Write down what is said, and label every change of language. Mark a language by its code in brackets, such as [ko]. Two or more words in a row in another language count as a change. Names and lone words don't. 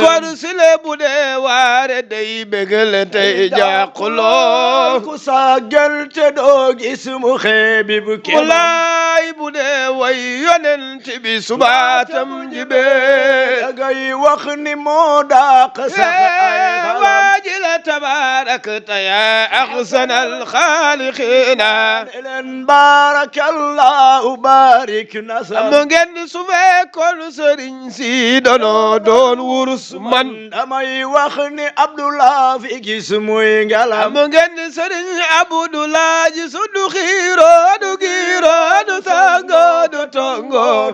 [wo] kon si le bu dee waare day bégale tey jàquloo ku sàggal te doo gis mu xeebi bu kenn walaay bu dee way yonent bi subaatam jibee ngay wax ni moo dàq sax ay xalam waaji la [ar] تباركت يا أحسن الخالقين بارك الله بارك نسب [wo] am ngeen su fekkoon sëriñ si doon wurus man damay wax ni Abdullah fi gis muy ngalam am ngeen sëriñ Abdullah ji su du xiiro du giiro du sango du tongo